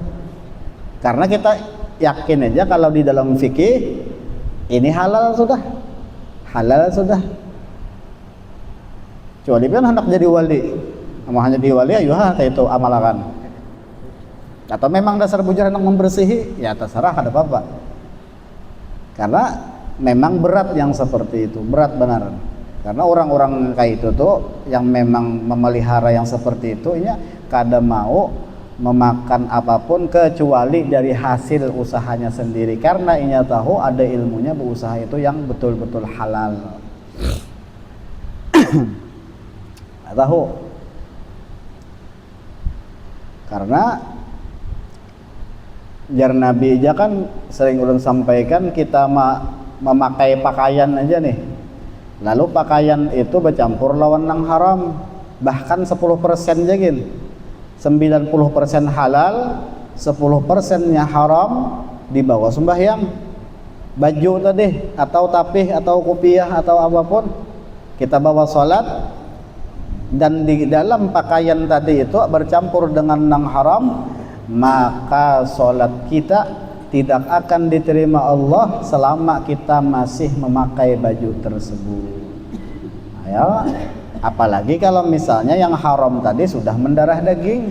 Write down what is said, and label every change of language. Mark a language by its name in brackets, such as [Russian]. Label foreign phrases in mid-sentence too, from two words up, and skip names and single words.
[Indonesian] Karena kita yakin aja kalau di dalam fikih ini halal sudah, halal sudah. [Banjar] Kecuali pian hendak jadi wali, mau hanya di wali ayo itu amalakan. Atau memang dasar bujur hendak membersihi, ya terserah kada apa-apa. [Indonesian] Karena memang berat yang seperti itu, berat benar. [Banjar] Karena orang-orang kayak itu tuh yang memang memelihara yang seperti itu, ya kada mau memakan apapun kecuali dari hasil usahanya sendiri, karena inya tahu ada ilmunya berusaha itu yang betul-betul halal. Tahu, karena jar Nabi aja kan sering ulun sampaikan, kita memakai pakaian aja nih, lalu pakaian itu bercampur lawan nang haram, bahkan 10% jagin, 90% halal, 10%-nya haram, dibawa sembahyang. [Indonesian] Baju tadi atau tapih atau kopiah atau apapun kita bawa sholat, dan di dalam pakaian tadi itu bercampur dengan nang haram, maka sholat kita tidak akan diterima Allah selama kita masih memakai baju tersebut. Ayo, apalagi kalau misalnya yang haram tadi sudah mendarah daging.